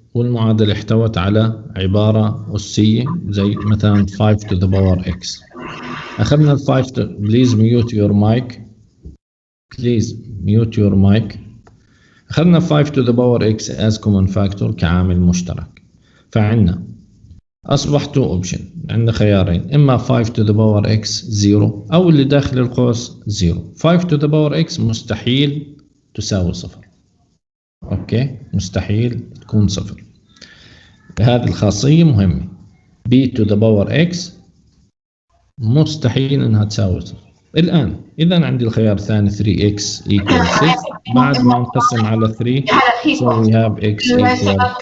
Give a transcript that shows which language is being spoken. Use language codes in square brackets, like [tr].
[ar] والمعادلة احتوت على عبارة أسية زي مثلا [en] 5 to the power x. [ar] أخذنا ال [en] 5 please mute your mic. Please mute your mic. [ar] أخذنا [en] 5 to the power x as common factor [ar] كعامل مشترك. فعندنا أصبح [en] 2 option. [ar] عندنا خيارين، إما [en] 5 to the power x [ar] 0 أو اللي داخل القوس 0. [en] 5 to the power x [ar] مستحيل تساوي صفر. أوكي، مستحيل تكون صفر. هذه الخاصية مهمة. [en] b to the power x [ar] مستحيل انها تساوي صفر. الان اذا عندي الخيار الثاني [en] 3x equal 6 [ar] بعد ما نقسم على 3 [en] so we have x equal 2.